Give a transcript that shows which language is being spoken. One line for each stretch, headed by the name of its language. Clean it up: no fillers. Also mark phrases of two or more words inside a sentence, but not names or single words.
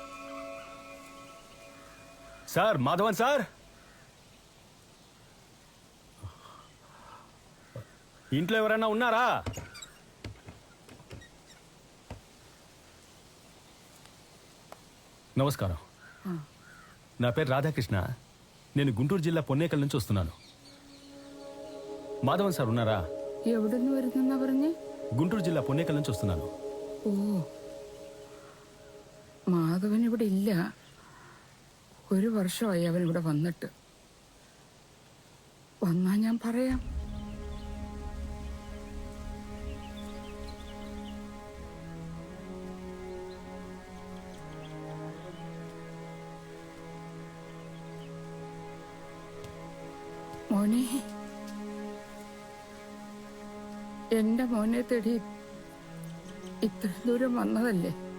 Telugu: సార్, మాధవన్ సార్. ఇంట్లో ఎవరైనా ఉన్నారా? నమస్కారం. నా పేరు రాధాకృష్ణ. నేను గుంటూరు జిల్లా పొన్నేకల్ నుంచి వస్తున్నాను. മാധവൻ സാർ ఉన్నారా?
Malayalam: എവിടുന്ന് വരുന്നെന്നാ പറഞ്ഞേ?
Telugu: గుంటూరు జిల్లా పొన్నేకల్ నుంచి వస్తున్నాను.
Malayalam: ഓ, മാധവൻ ഇവിടെ ഇല്ല. 1 വർഷമായി അവൻ ഇവിടെ വന്നിട്ട്. വന്നാ ഞാൻ പറയാം. മോനെ, എന്റെ മോനെ തേടി ഇത്ര ദൂരം വന്നതല്ലേ?